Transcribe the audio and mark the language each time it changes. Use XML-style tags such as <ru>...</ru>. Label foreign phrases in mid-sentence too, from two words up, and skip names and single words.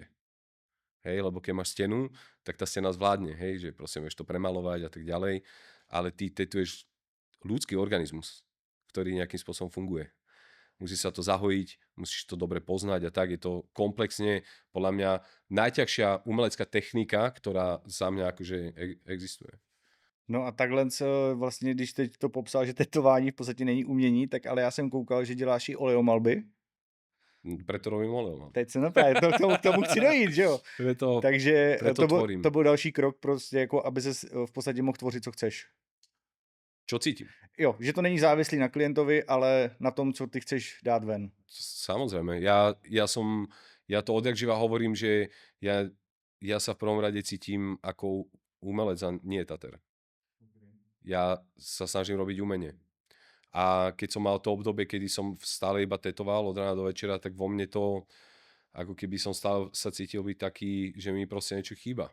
<sk>Hej, lebo keď máš stenu, tak tá stena zvládne, hej, že proste vieš to premalovať a tak ďalej, ale ty tetuješ ľudský organizmus, ktorý nejakým spôsobom funguje. Musí sa to zahojiť, musíš to dobre poznať a tak. Je to komplexne, podľa mňa, najťažšia umelecká technika, ktorá za mňa akože existuje.</sk> <cs>No a takhle vlastně, když teď to popsal, že tetování v podstatě není umění, tak ale já jsem koukal, že děláš i oleomalby.</cs> <sk>Preto robím oleum.</sk> <cs>Teď se právě k tomu chci dojít, že jo?</cs> <sk>Preto,</sk> <cs>Takže</cs> <sk>preto tvorím.</sk> <cs>to byl další krok prostě, jako aby se v podstatě mohl tvořit, co chceš.</cs> <sk>Čo cítim?</sk> <cs>Jo, že to není závislý na klientovi, ale na tom, co ty chceš dát ven.</cs> <sk>Samozrejme. Ja to odjak živa hovorím, že ja sa v prvom rade cítim ako umelec a nie tater. Ja sa snažím robiť umenie. A keď som mal to obdobie, kedy som stále iba tetoval od rána do večera, tak vo mne to, ako keby som stále sa cítil byť taký, že mi proste niečo chýba.</sk>